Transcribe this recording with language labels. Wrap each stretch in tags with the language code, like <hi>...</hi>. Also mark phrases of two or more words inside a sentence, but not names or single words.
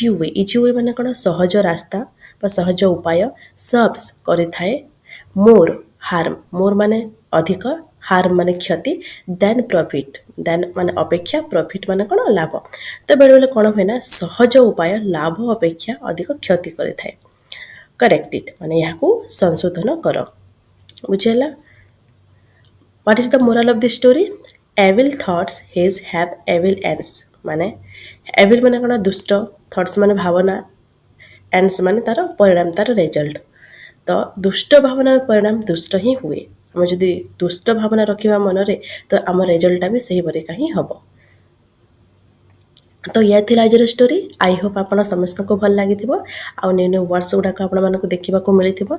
<or>ୱେ ମାନେ କ'ଣ ସହଜ ରାସ୍ତା ବା ସହଜ ଉପାୟ ସର୍ଭସ୍ କରିଥାଏ ମୋର୍ ମାନେ ଅଧିକ ହାର୍ମ ମାନେ କ୍ଷତି</or> <en>than profit</en> <or>ଦେନ୍ ମାନେ ଅପେକ୍ଷା ପ୍ରଫିଟ୍ ମାନେ କ'ଣ ଲାଭ ତ ବେଳେବେଳେ କ'ଣ ହୁଏ ନା ସହଜ ଉପାୟ ଲାଭ ଅପେକ୍ଷା ଅଧିକ କ୍ଷତି କରିଥାଏ</or> <en>correct it</en> <or>ମାନେ ଏହାକୁ ସଂଶୋଧନ କର ବୁଝିହେଲା</or> <en>What is the moral of the story? Evil thoughts his have evil ends.</en> <or>ମାନେ evil ମାନେ କ'ଣ ଦୁଷ୍ଟ thoughts ମାନେ ଭାବନା ends ମାନେ ତାର ପରିଣାମ ତାର ରେଜଲ୍ଟ ତ ଦୁଷ୍ଟ ଭାବନାର ପରିଣାମ ଦୁଷ୍ଟ ହିଁ ହୁଏ ଆମେ ଯଦି ଦୁଷ୍ଟ ଭାବନା ରଖିବା ମନରେ ତ ଆମ ରେଜଲ୍ଟଟା ବି ସେହିପରିକା ହିଁ ହେବ ତ ଏହା ଥିଲା ଆଜିର</or> <en>story I hope</en> <or>ଆପଣ ସମସ୍ତଙ୍କୁ ଭଲ ଲାଗିଥିବ ଆଉ</or> <en>new words</en> <or>ଗୁଡ଼ାକ ଆପଣମାନଙ୍କୁ ଦେଖିବାକୁ ମିଳିଥିବ</or>